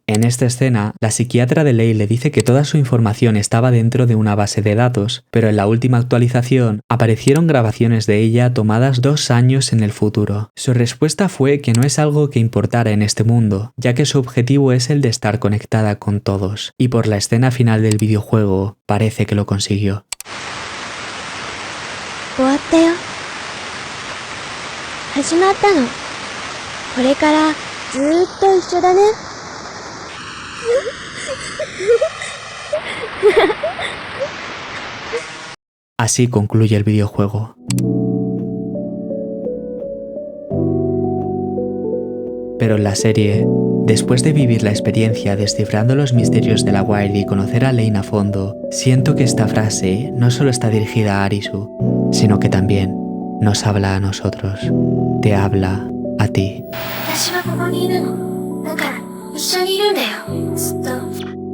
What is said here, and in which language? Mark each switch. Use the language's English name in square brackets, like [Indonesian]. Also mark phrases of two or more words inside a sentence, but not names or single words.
[Spanish] En esta escena, la psiquiatra de Lane le dice que toda su información estaba dentro de una base de datos, pero en la última actualización aparecieron grabaciones de ella tomadas 2 años en el futuro. Su respuesta fue que no es algo que importara en este mundo, ya que su objetivo es el de estar conectada con todos, y por la escena final del videojuego parece que lo consiguió. [Japanese] 終わったよ。始まったの。これからずーっと一緒だね。 [Spanish] Así concluye el videojuego. Pero en la serie, después de vivir la experiencia descifrando los misterios de la Wild y conocer a Lane a fondo, siento que esta frase no solo está dirigida a Arisu, sino que también nos habla a nosotros. Te habla a ti. [Japanese] 私はここにいるの。だから一緒にいるんだよ。ずっと。